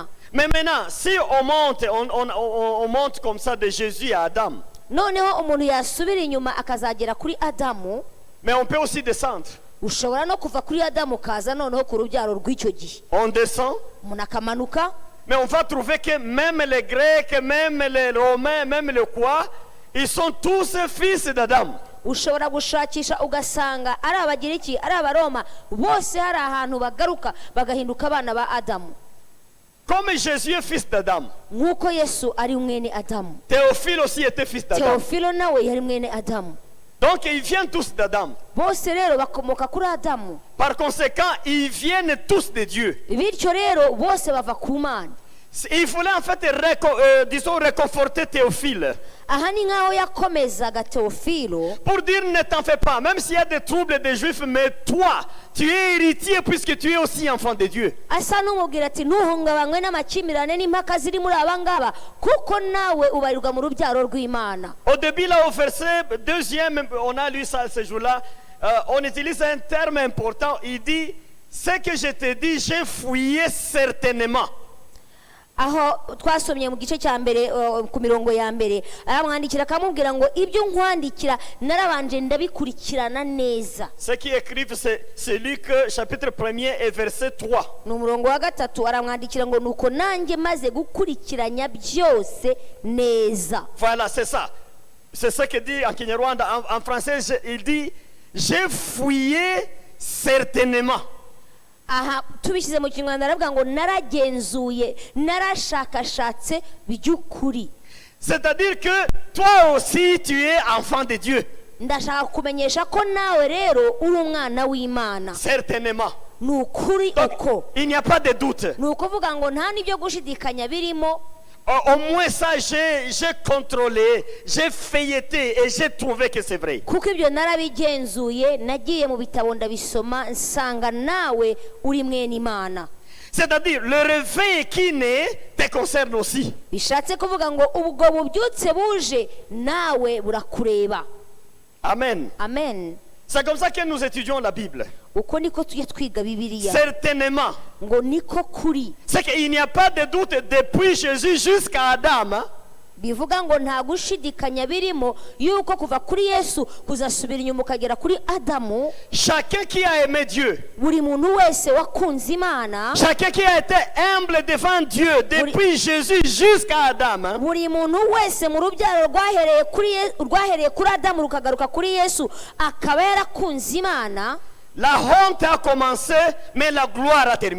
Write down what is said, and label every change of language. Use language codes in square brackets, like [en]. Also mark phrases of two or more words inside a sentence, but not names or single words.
[fr] Mais maintenant, si on monte comme ça de Jésus à Adam, [rw] noneho umuntu yasubira inyuma akazagera kuri adamu, [fr] mais on peut aussi descendre. [rw] ushobora no kuva kuri adamu kaza noneho ku rubyaro rw'icyo gihe, [fr] On descend, [rw] umuntu akamanuka. [fr] mais on va trouver que même les Grecs, même les Romains, même les quoi, ils sont tous fils d'Adam. [rw] ushobora gushakisha ugasanga ari abagiriki ari abaroma bose hari ahantu bagaruka bagahinduka abana ba adamu, [fr] Comme Jésus est fils d'Adam, [rw] nk'uko yesu ari mwene adamu, [fr] Théophile aussi était fils d'Adam. [rw] teofilo nawe yari mwene adamu. [fr] Donc ils viennent tous d'Adam. [rw] bose rero bakomoka kuri adamu, [fr] Par conséquent, ils viennent tous de Dieu. [rw] bityo rero bose bava ku mana. [fr] Il fallait en fait réconforter Théophile [rw] aha ni nk'aho yakomezaga teofilo [fr] pour dire ne t'en fais pas, même s'il y a des troubles des Juifs, mais toi, tu es héritier puisque tu es aussi enfant de Dieu. [rw] asa n'umubwira ati ntuhungabanywe n'amakimbirane n'impaka ziri muri aba ngaba kuko nawe ubarirwa mu rubyaro rw'imana. [fr] Au début, là, au verset 2e, on a lu ça ce jour-là, on utilise un terme important. Il dit, ce que je te dis, j'ai fouillé certainement. [rw] aho twasomye mu gice cya mbere ku mirongo ya mbere aramwandikira akamubwira ngo ibyo nkwandikira narabanje ndabikurikirana neza. [fr] Ce qui écrivent, c'est Luc chapitre 1er et verset 3. [rw] ni umurongo wa gatatu, aramwandikira ngo nuko nanjye maze gukurikiranya byose neza. [fr] Voilà, c'est ça. C'est ce que dit en Kinyarwanda. En français, il dit, j'ai fouillé certainement. [rw] aha tubishyize mu kinyarwanda aravuga ngo naragenzuye narashakashatse by'ukuri. [fr] C'est-à-dire que toi aussi, tu es enfant de Dieu. [rw] ndashaka kumenyesha ko nawe rero uri umwana w'imana. [fr] Certainement. [rw] ni ukuri [fr] Donc, [rw] uko, [fr] il n'y a pas de doute. [rw] ni ukuvuga ngo nta n'ibyo gushidikanya birimo. [fr] Au moins ça, j'ai contrôlé, j'ai feuilleté et j'ai trouvé que c'est vrai. [rw] kuko ibyo narabigenzuye, nagiye mu bitabo ndabisoma nsanga nawe uri mwene imana. [fr] C'est-à-dire, le réveil qui naît te concerne aussi. [rw] bishatse kuvuga ngo ubwo bubyutse buje nawe burakureba. [fr] Amen. [rw] amen. [fr] C'est comme ça que nous étudions la Bible. [rw] uko niko tujya twiga bibiliya, [fr] Certainement. [rw] ngo niko kuri. [fr] C'est qu'il n'y a pas de doute depuis Jésus jusqu'à Adam. Hein? [rw] bivuga ngo nta gushidikanya birimo yuko kuva kuri yesu kuzasubira inyuma ukagera kuri adamu, [fr] Chacun qui a aimé Dieu, [rw] buri muntu wese wakunze imana, [fr] chacun qui a été humble devant Dieu depuis Jésus jusqu'à Adam, hein? [rw] buri muntu wese mu rubyaro rwahereye kuri adamu rukagaruka kuri yesu akaba yarakunze imana, [fr] La honte a commencé, mais la gloire a terminé.